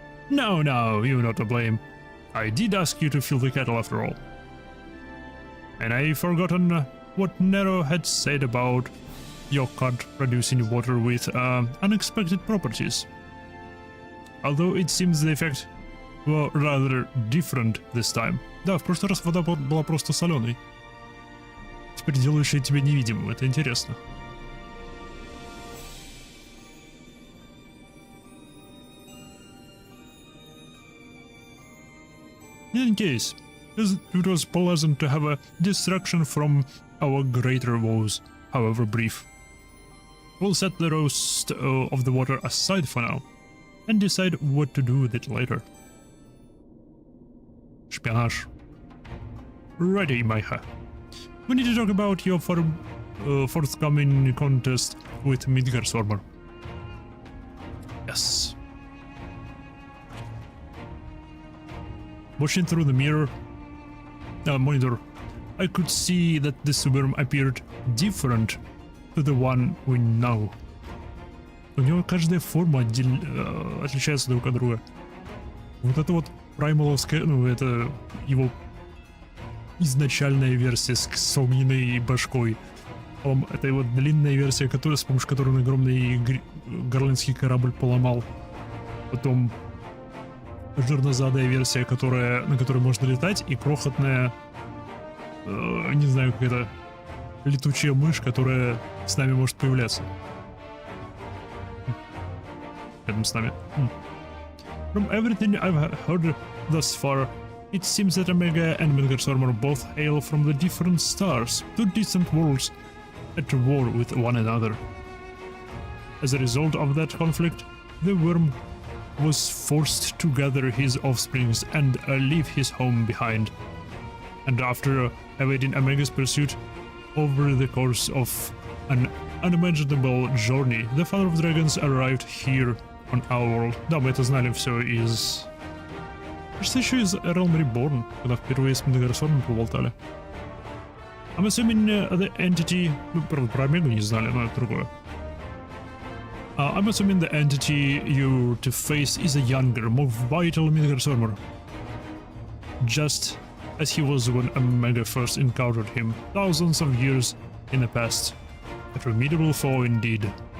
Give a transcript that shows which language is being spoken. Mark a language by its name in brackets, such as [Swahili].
[English] No, you're not to blame. I did ask you to fill the kettle after all. And I've forgotten what Nero had said about your cart producing water with unexpected properties. Although it seems the effect were rather different this time. [Russian] Да, в прошлый раз вода была просто соленой. Теперь делающая тебя невидимым, это интересно. [English] In any case, it was pleasant to have a distraction from our greater woes, however brief. We'll set the roast of the water aside for now, and decide what to do with it later. Espionage. Ready, Maiha. We need to talk about your forthcoming contest with Midgardsormr. Yes. Watching through the monitor, I could see that this worm appeared different to the one we know. [Russian] У него каждая форма отличается друг от друга. Вот это вот праймаловская, ну это его изначальная версия с огненной башкой. Это его длинная версия, с помощью которой он огромный горландский корабль поломал. Потом жирнозадая версия, на которой можно летать, и крохотная, не знаю, какая-то летучая мышь, которая с нами может появляться. Рядом с нами. [English] From everything I've heard thus far, it seems that Omega and Midgardsormr both hail from the different stars, two distant worlds at war with one another. As a result of that conflict, the worm was forced to gather his offsprings and leave his home behind. And after evading Omega's pursuit over the course of an unimaginable journey, the Father of Dragons arrived here on our world. [Russian] Да, мы это знали все из... Кажется, еще из Realm Reborn, когда впервые с Midgardsormr поболтали. [English] I'm assuming the entity... [Russian] Про Омегу не знали, но это другое. [English] I'm assuming the entity you're to face is a younger, more vital Midgardsormr. Just as he was when Omega first encountered him, thousands of years in the past. A formidable foe indeed.